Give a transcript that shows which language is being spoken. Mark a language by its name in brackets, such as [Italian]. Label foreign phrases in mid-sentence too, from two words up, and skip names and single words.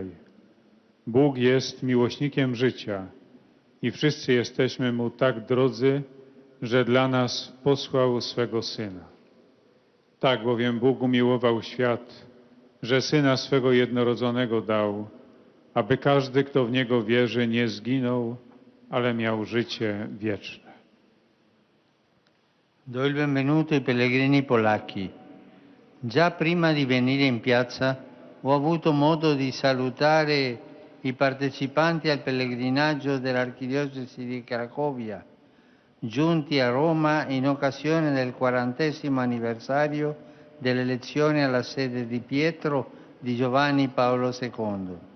[Polish] Bóg jest miłośnikiem życia i wszyscy jesteśmy Mu tak drodzy, że dla nas posłał swego Syna. Tak bowiem Bóg umiłował świat, że Syna swego jednorodzonego dał, aby każdy, kto w Niego wierzy, nie zginął, ale miał życie wieczne. [Italian] Do il benvenuto ai pellegrini polacchi. Già prima di venire in piazza ho avuto modo di salutare i partecipanti al pellegrinaggio dell'Archidiocesi di Cracovia, giunti a Roma in occasione del 40° anniversario dell'elezione alla sede di Pietro di Giovanni Paolo II.